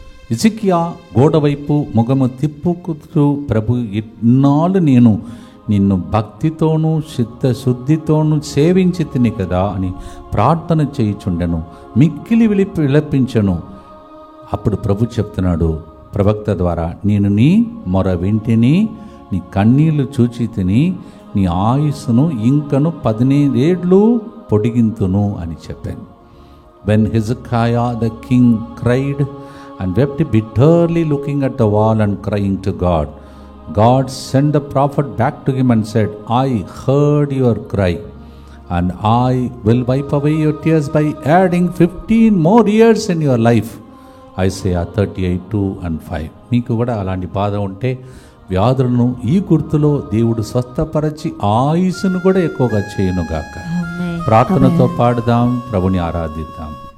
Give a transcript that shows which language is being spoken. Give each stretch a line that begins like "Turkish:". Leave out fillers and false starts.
Telugu: హిజ్కియా గోడవైపు ముఖము తిప్పుకుతూ, ప్రభు ఇన్నాళ్ళు నేను నిన్ను భక్తితోనూ చిత్తశుద్ధితోనూ సేవించి తిని కదా అని ప్రార్థన చేయుచుండెను, మిక్కిలి విలపించను. అప్పుడు ప్రభు చెప్తున్నాడు ప్రవక్త ద్వారా, నేను నీ మొర వింటిని, నీ కన్నీళ్లు చూచి తిని, నీ ఆయుస్సును ఇంకను 15 ఏళ్ళు పొడిగింతును అని చెప్పాను.
English: When Hezekiah the king cried and wept bitterly, looking at the wall and crying to God, God sent the prophet back to him and said, I heard your cry, and I will wipe away your tears by adding 15 more years in your life. Isaiah 38:2-5.
Telugu: మీకు కూడా అలాంటి బాధ ఉంటే వ్యాధులను ఈ గుర్తులో దేవుడు స్వస్థపరచి ఆయుస్సును కూడా ఎక్కువగా చేయునుగాక. ప్రార్థనతో పాడుదాం, ప్రభుని ఆరాధిద్దాం.